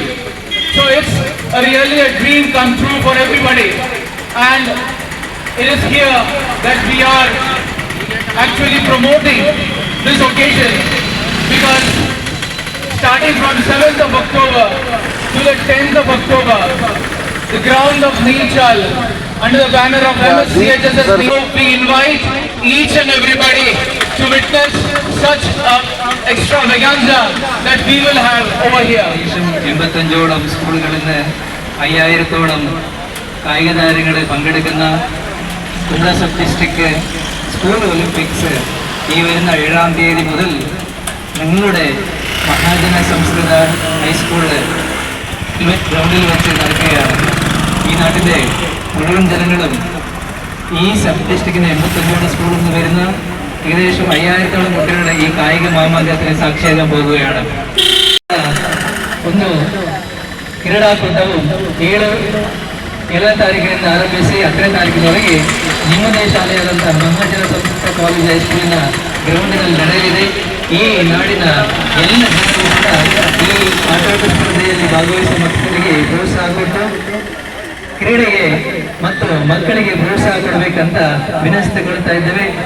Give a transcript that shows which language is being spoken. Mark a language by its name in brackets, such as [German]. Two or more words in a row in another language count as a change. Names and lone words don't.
[English] So it's really a dream come true for everybody, and it is here that we are actually promoting this occasion, because starting from 7th of October to the 10th of October, the ground of Neelchal under the banner of MSCHSS, we invite each and everybody to witness such extravaganza that we will have over here. [Malayalam] 85ഓളം സ്കൂളുകളിൽ നിന്ന് 5000ഓളം കായിക താരങ്ങൾ പങ്കെടുക്കുന്ന കുമ്പള [English] sub district school olympics [Malayalam] ഈ വരുന്ന 7-ാം തീയതി മുതൽ നിങ്ങളുടെ മഹാജന സംസ്കൃത ഹൈസ്കൂള് ഗ്രൗണ്ടിൽ വെച്ച് നടക്കുകയാണ്. ഈ നാട്ടിലെ മുഴുവൻ ജനങ്ങളും ഈ സബ് ഡിസ്ട്രിക്റ്റിന് 85ഓളം സ്കൂളിൽ നിന്ന് വരുന്ന ഏകദേശം 5000ഓളം കുട്ടികളുടെ ഈ കായിക മാമാങ്കത്തിന് സാക്ഷിയാകാൻ പോകുകയാണ്. [Kannada] ಒಂದು ಕ್ರೀಡಾಕೂಟವು 7ನೇ ತಾರೀಕಿನಿಂದ ಆರಂಭಿಸಿ 10ನೇ ತಾರೀಕಿನವರೆಗೆ ನಿಮ್ಮದೇ ಶಾಲೆಯಾದಂತಹ ಮಹಾಜನ ಸಂಸ್ಕೃತ ಕಾಲೇಜ್ ಹೈಸ್ಕೂಲಿನ ಗ್ರೌಂಡಿನಲ್ಲಿ ನಡೆಯಲಿದೆ. ಈ ನಾಡಿನ ಎಲ್ಲ ಜನರು ಕೂಡ ಈ ಆಟೋಟ ಸ್ಪರ್ಧೆಯಲ್ಲಿ ಭಾಗವಹಿಸುವ ಮಕ್ಕಳಿಗೆ ಪ್ರೋತ್ಸಾಹ ಕೊಟ್ಟು ಕ್ರೀಡೆಗೆ ಮತ್ತು ಮಕ್ಕಳಿಗೆ ಪ್ರೋತ್ಸಾಹ ಕೊಡಬೇಕಂತ ವಿನಂತಿಸಿಕೊಳ್ತಾ ಇದ್ದೇವೆ.